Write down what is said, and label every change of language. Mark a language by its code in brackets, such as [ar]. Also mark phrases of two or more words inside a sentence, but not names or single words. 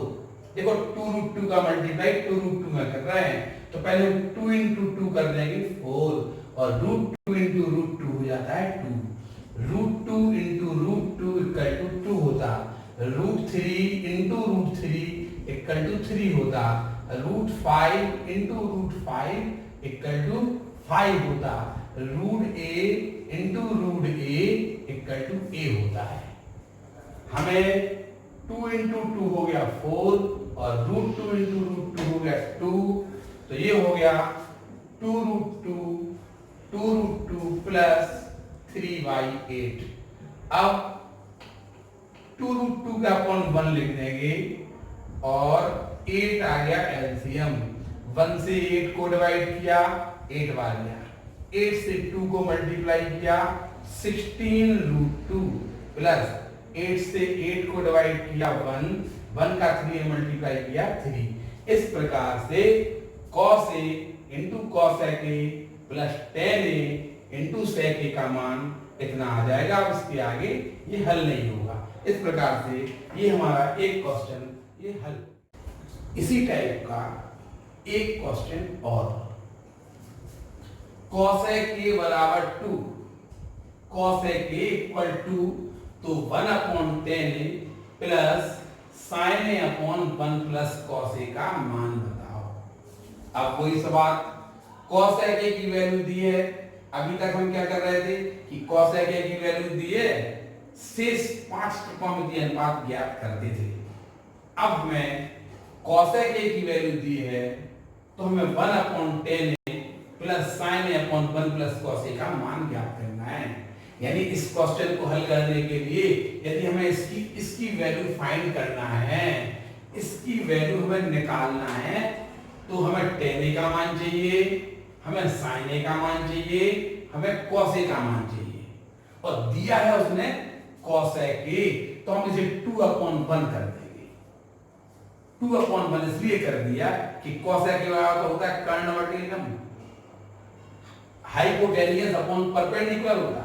[hi] देखो 2√2 का मल्टीप्लाई 2√2 में कर रहे हैं, तो पहले 2 into 2 कर देंगे 4 और √2 into √2 हो जाता है 2, √2 into √2 [en] equal to [hi] 2 होता, √3 into √3 [en] equal to [hi] 3 होता, √5 into √5 [en] equal to [hi] 5 होता, √a into √a [en] equal to [hi] a होता है। हमें 2 into 2 हो गया 4 और √2 into √2 हो गया 2, तो ये हो गया 2√2 प्लस 3/8। अब 2√2 का अपॉन 1 लिख देंगे और 8 आ गया एलसीएम, 1 से 8 को डिवाइड किया 8 बार गया, 8 से 2 को मल्टीप्लाई किया 16√2 प्लस 8 से 8 को डिवाइड किया 1 का 3 मल्टीप्लाई किया 3। इस प्रकार से cos a into cosec a प्लस tan a into sec a का मान इतना आ जाएगा। अब इसके आगे ये हल नहीं होगा। इस प्रकार से ये हमारा एक क्वेश्चन ये हल। इसी टाइप का एक क्वेश्चन और, cosec a बराबर 2, cosec a [en] equal to [hi] तो 1/tan a प्लस sin a अपॉन 1 प्लस cos a का मान बताओ। अब वही सवाल, cosec a की वैल्यू दी है, अभी तक हम क्या कर रहे थे कि cosec a की वैल्यू दी है शेष 5 त्रिकोणमितीय अनुपात ज्ञात करते थे। अब हमें cosec a की वैल्यू दी है तो हमें 1/10 प्लस sin a अपॉन 1 प्लस cos a का मान ज्ञात करना है। यानी इस क्वेश्चन को हल करने के लिए यदि हमें इसकी वैल्यू फाइंड करना है, इसकी वैल्यू हमें निकालना है, तो हमें tan a का मान चाहिए, हमें sin a का मान चाहिए, हमें cos a का मान चाहिए, और दिया है उसने cosec a, तो हम इसे 2/1 कर देंगे। 2/1 इसलिए कर दिया कि cosec a तो होता है कर्ण बटे लंब, [en] hypotenuse upon perpendicular [hi] होता है।